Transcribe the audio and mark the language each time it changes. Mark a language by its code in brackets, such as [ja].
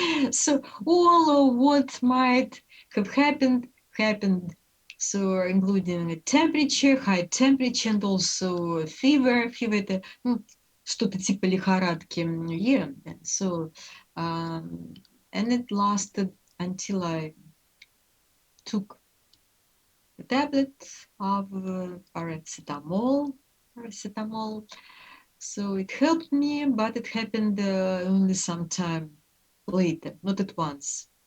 [en] So all of what might have happened. So including a temperature, high temperature, and also fever. [ru] Fever это что-то типа лихорадки. [en] Yeah. So and it lasted until I took a tablet of paracetamol. So it helped me, but it happened only some time later, not at once.